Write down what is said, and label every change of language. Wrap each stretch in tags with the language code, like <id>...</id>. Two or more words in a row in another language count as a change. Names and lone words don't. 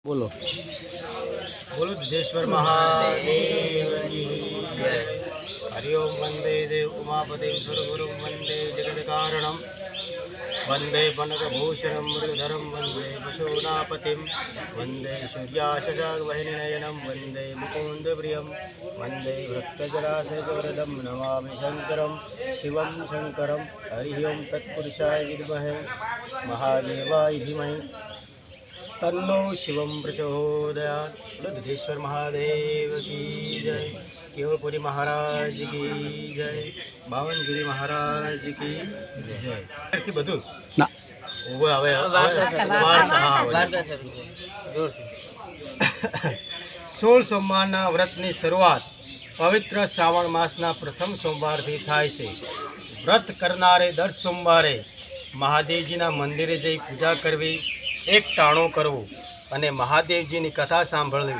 <hi>बोलो बोलो सिद्धेश्वर महादेव की जय।</hi> <sa>हरि ओम वंदे देव उमापति सुरगुरु वंदे जगत्कारणम वंदे पनकभूषणं मृगधरं वंदे पशूनापतिं वंदे सूर्याशजागवहिनीनयनं वंदे मुकुन्दप्रियं वंदे भक्तजलाशयवरदं नमामि शंकरं शिवं शंकरं। हरि ओम तत्पुरुषाय विद्महे महादेवाय धीमहि तन्नो शिवम प्रचोदयात्।</sa> <hi>सिद्धेश्वर महादेव की जय। केवलपुरी महाराज की जय। बावनगिरी महाराज की जय।</hi> <gu>થી બધું ના હવે 16 સોમવારના વ્રતની શરૂઆત પવિત્ર શ્રાવણ માસના પ્રથમ સોમવારથી થાય છે। વ્રત કરનારે દર સોમવારે મહાદેવજીના મંદિરે જઈ પૂજા કરવી, એક ટાણું કરવું અને મહાદેવજીની કથા સાંભળવી।</gu>